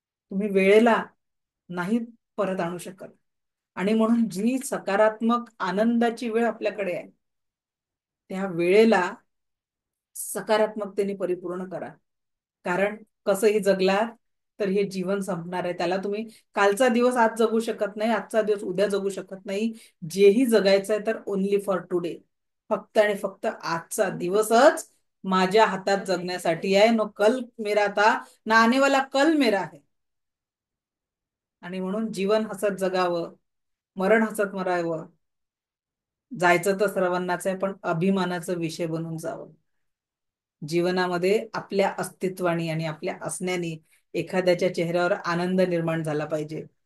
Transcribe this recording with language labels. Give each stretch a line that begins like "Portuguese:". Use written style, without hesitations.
Marathi: तुम्ही वेळेला नाही परत आणू शकत. आणि म्हणून जी सकारात्मक आनंदाची वेळ आपल्याकडे आहे, त्या वेळेला सकारात्मकतेने परिपूर्ण करा. कारण कसंही जगलात तर हे जीवन संपणार आहे. त्याला तुम्ही कालचा दिवस आज जगू शकत नाही, आजचा दिवस उद्या जगू शकत नाही. जेही जगायचं आहे तर
English: Only for today.
Marathi: फक्त आणि फक्त आजचा दिवसच माझ्या हातात जगण्यासाठी आहे.
Hindi: नो कल मेरा था, ना आने वाला कल मेरा है.
Marathi: आणि म्हणून जीवन हसत जगावं, मरण हसत मरावं. जायचं तर सर्वांनाच आहे, पण अभिमानाचा विषय बनून जावं. जीवनामध्ये आपल्या अस्तित्वाने आणि आपल्या असण्याने एखाद्याच्या चेहऱ्यावर आनंद निर्माण झाला पाहिजे.